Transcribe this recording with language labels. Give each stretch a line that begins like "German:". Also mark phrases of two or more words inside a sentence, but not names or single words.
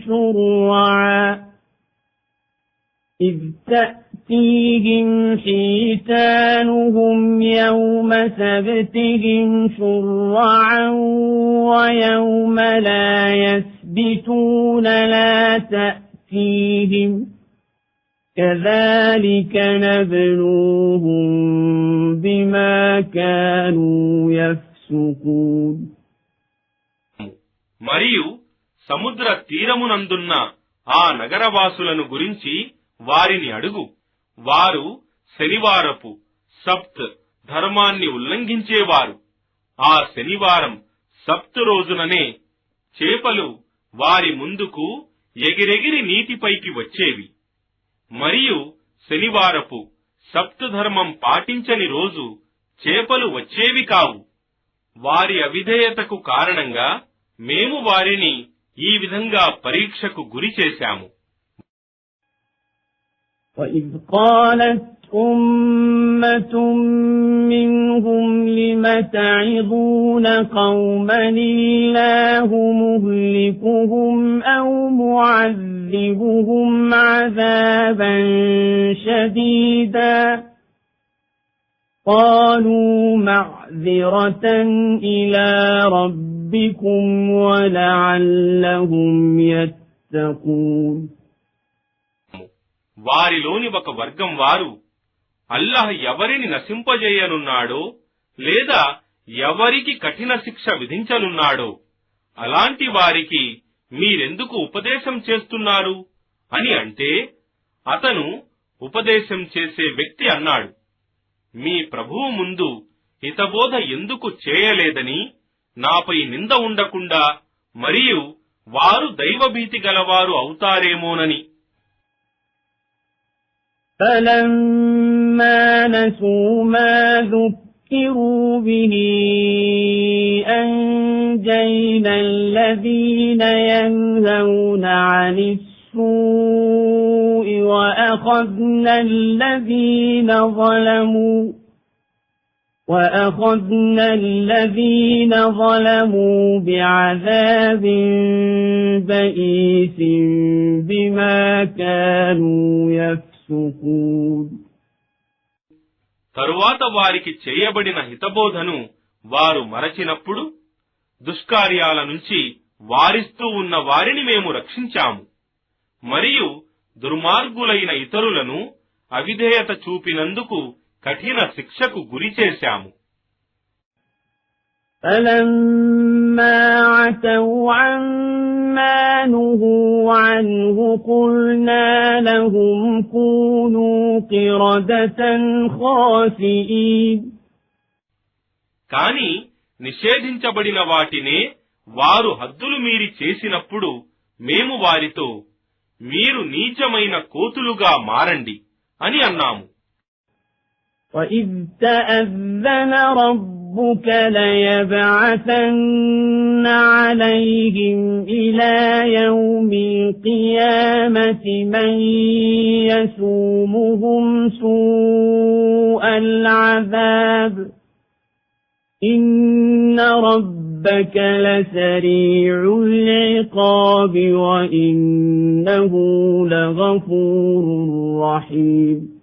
Arabic: شُرَّعًا وَيَوْمَ لَا يَسْبِتُونَ لَا تَأْتِيهِمْ كَذَلِكَ نَبْلُوهُم بِمَا كَانُوا يَفْسُقُونَ.
Telugu: మరియు సముద్ర తీరమునందున్న ఆ నగరవాసులను గురించి వారిని అడుగు. వారు శనివారపు సబ్త్ ధర్మాన్ని ఉల్లంఘించేవారు. ఆ శనివారం సబ్త్ రోజుననే చేపలు వారి ముందుకు ఎగిరెగిరి నీటిపైకి వచ్చేవి. మరియు శనివారపు సబ్త్ ధర్మం పాటించని రోజు చేపలు వచ్చేవి కావు. వారి అవిధేయతకు కారణంగా మేము వారిని ఈ విధంగా పరీక్షకు గురి చేశాము.
Arabic: وَإِذْ قَالَتْ أُمَّةٌ مِّنْهُمْ لِمَ تَعِظُونَ قَوْمًا اللَّهُ مُهْلِكُهُمْ أَوْ مُعَذِّبُهُمْ عَذَابًا شَدِيدًا قَالُوا مَعْذِرَةً إِلَى رَبِّكُمْ وَلَعَلَّهُمْ يَتَّقُونَ.
Telugu: వారిలోని ఒక వర్గం వారు అల్లాహ్ ఎవరిని నశింపజేయనున్నాడో లేదా ఎవరికి కఠిన శిక్ష విధించనున్నాడో అలాంటి వారికి మీరెందుకు ఉపదేశం చేస్తున్నారు అని అంటే, అతను ఉపదేశం చేసే వ్యక్తి అన్నాడు, మీ ప్రభువు ముందు హితబోధ ఎందుకు చేయలేదని నాపై నింద ఉండకుండా మరియు వారు దైవభీతి గలవారు అవుతారేమోనని.
Arabic: فَلَمَّا نَسُوا مَا ذُكِّرُوا بِهِ أَنجَيْنَا الَّذِينَ يَنْهَوْنَ عَنِ السُّوءِ وَأَخَذْنَا الَّذِينَ ظَلَمُوا بِعَذَابٍ بَئِيسٍ بِمَا كَانُوا يَفْسُقُونَ.
Telugu: తరువాత వారికి చేయబడిన హితబోధను వారు మరచినప్పుడు దుష్కార్యాల నుంచి వారిస్తూ ఉన్న వారిని మేము రక్షించాము మరియు దుర్మార్గులైన ఇతరులను అవిధేయత చూపినందుకు కఠిన శిక్షకు గురిచేశాము.
Arabic: فَلَمَّا عَتَوْا عَمَّا نُهُوا عَنْهُ قُلْنَا لَهُمْ كُونُوا قِرَدَةً خَاسِئِينَ.
Telugu: కాని నిషేధించబడిన వాటినే వారు హద్దులు మీరి చేసినప్పుడు మేము వారితో మీరు నీచమైన కోతులుగా మారండి అని అన్నాము.
Arabic: وَإِذْ تَأَذَّنَ رَبُّكَ لَيَبْعَثَنَّ عَلَيْهِمْ إِلَى يَوْمِ الْقِيَامَةِ مَنْ يَسُومُهُمْ سُوءَ الْعَذَابِ إِنَّ رَبَّكَ لَسَرِيعُ الْعِقَابِ وَإِنَّهُ لَغَفُورٌ رَحِيمٌ.